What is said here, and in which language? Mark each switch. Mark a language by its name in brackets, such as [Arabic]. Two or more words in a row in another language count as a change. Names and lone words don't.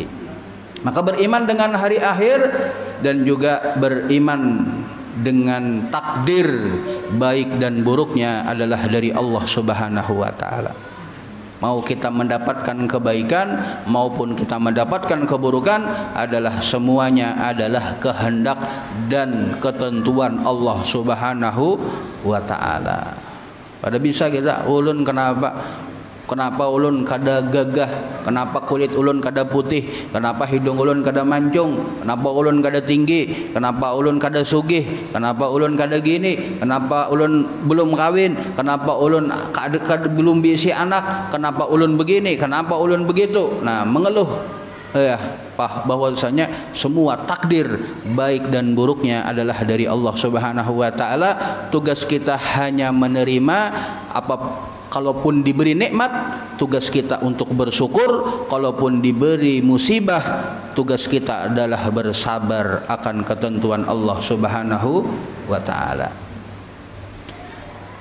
[Indonesian] Maka beriman dengan hari akhir dan juga beriman dengan takdir baik dan buruknya adalah dari Allah [Arabic] سبحانه وتعالى. [Indonesian] Mau kita mendapatkan kebaikan maupun kita mendapatkan keburukan, adalah semuanya adalah kehendak dan ketentuan Allah [Arabic] سبحانه وتعالى. [Indonesian] Pada bisa kita ulun kenapa ulun kada gagah, kenapa kulit ulun kada putih, kenapa hidung ulun kada mancung, kenapa ulun kada tinggi, kenapa ulun kada sugih, kenapa ulun kada gini, kenapa ulun belum kawin, kenapa ulun belum bisi anak, kenapa ulun begini, kenapa ulun begitu. Nah, mengeluh ya, bahwasanya semua takdir baik dan buruknya adalah dari Allah [Arabic] سبحانه وتعالى. [Indonesian] Tugas kita hanya menerima apa. Kalaupun diberi nikmat, tugas kita untuk bersyukur. Kalaupun diberi musibah, tugas kita adalah bersabar akan ketentuan Allah [Arabic] سبحانه وتعالى.